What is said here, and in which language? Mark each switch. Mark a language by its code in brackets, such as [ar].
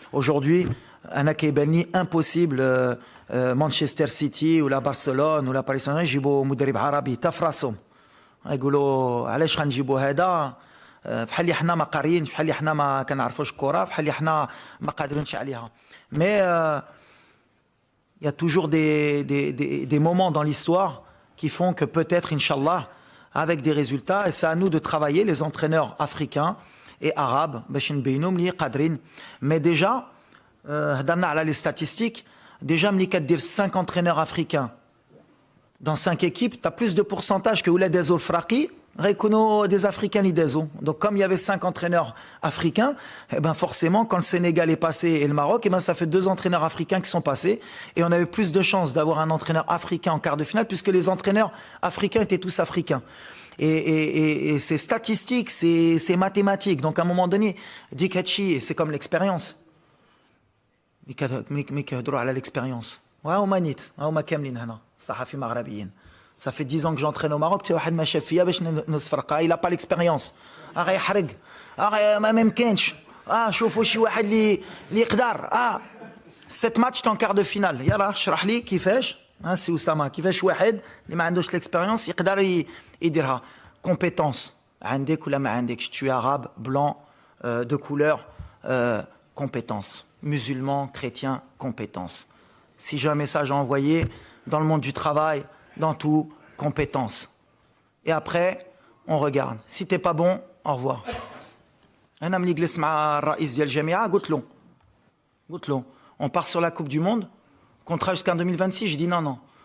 [fr] Aujourd'hui, [ar] انا كيبان لي امبوسيبل مانشستر سيتي ولا برشلونه ولا باريس سان جيرمان يجيبوا مدرب عربي تا في راسهم. يقولوا علاش غنجيبوا هذا بحال اللي حنا ما قاريين، بحال اللي حنا ما كنعرفوش الكره، بحال اللي حنا ما قادرينش عليها. مي [fr] il y a toujours des moments dans l'histoire qui font que peut-être inchallah avec des résultats, et c'est à nous de travailler les entraîneurs africains et arabes [ar] باش نبينوا ملي قادرين. مي ديجا هضرنا على les statistiques. [fr] Déjà [ar] ملي كدير [fr] 5 entraîneurs africains dans 5 équipes, tu as plus de pourcentage que [ar] ولاد دازو الفراقي غيكونوا [fr] des africains [ar] اللي دازو. [fr] Donc comme il y avait 5 entraîneurs africains, eh ben forcément quand le Sénégal est passé et le Maroc, eh ben ça fait 2 entraîneurs africains qui sont passés et on avait plus de chances d'avoir un entraîneur africain en quart de finale puisque les entraîneurs africains étaient tous africains. Et c'est statistique, c'est mathématique. Donc à un moment donné, [ar] dik hatchi, [fr] c'est comme l'expérience. [ar] ملي كيهضروا على l'expérience. وهما نيت هما كاملين هنا صحفي مغربيين. [fr] Ça fait 10 ans que j'entraîne au Maroc, c'est [ar] واحد ما شاف فيا باش نصفرقها. [fr] Il a pas l'expérience. [ar] غيحرق. ما ممكنش. شوفوا شي واحد اللي يقدر. [fr] 7 matchs en quart de finale. [ar] Yalla, shrah li kifesh. [fr] C'est Oussama. [ar] Kifesh واحد اللي ما عندوش l'expérience يقدر يديرها. Compétence. عندك ولا ما عندكش. [fr] Tu es arabe, blanc, de couleur, compétence. Musulman, chrétien, compétence. Si j'ai un message à envoyer dans le monde du travail, dans tout, compétence. Et après, on regarde. Si t'es pas bon, au revoir. [ar] أنا ملي جلست مع الرئيس ديال الجامعة قلت له [fr] on part sur la Coupe du Monde, contrat jusqu'en 2026. J'ai dit non.